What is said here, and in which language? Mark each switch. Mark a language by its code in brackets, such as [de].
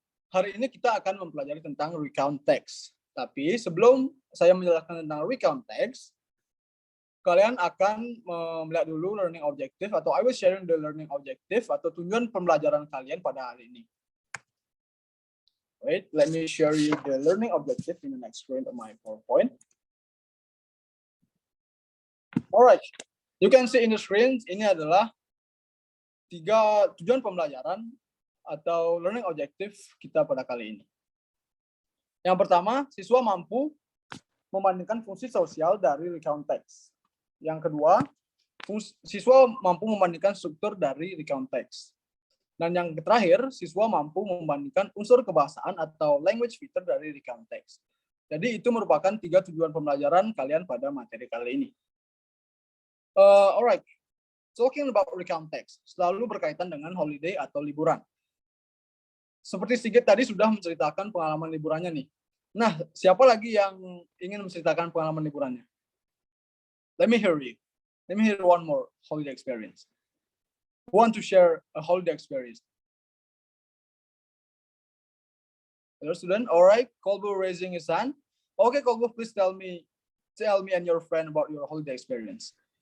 [id] Hari ini kita akan mempelajari tentang recount text. Tapi sebelum saya menjelaskan tentang recount text, kalian akan melihat dulu learning objective atau [en] I will sharing the learning objective [id] atau tujuan pembelajaran kalian pada hari ini. [en] Wait, let me share you the learning objective in the next screen of my PowerPoint. Alright, you can see in the screen, [id] ini adalah 3 tujuan pembelajaran atau learning objective kita pada kali ini. Yang pertama, siswa mampu membandingkan fungsi sosial dari recount text. Yang kedua, siswa mampu membandingkan struktur dari recount text. Dan yang terakhir, siswa mampu membandingkan unsur kebahasaan atau language feature dari recount text. Jadi itu merupakan 3 tujuan pembelajaran kalian pada materi kali ini. Alright, talking about recount text selalu berkaitan dengan holiday atau liburan. Seperti Sigit tadi sudah menceritakan pengalaman liburannya nih. Nah, siapa lagi yang ingin menceritakan pengalaman liburannya? [en] Let me hear you. Let me hear one more holiday experience. Who want to share a holiday experience? Hello, student. All right, Kolbu raising his hand. Okay, Kolbu, please tell me and your friend about your holiday experience.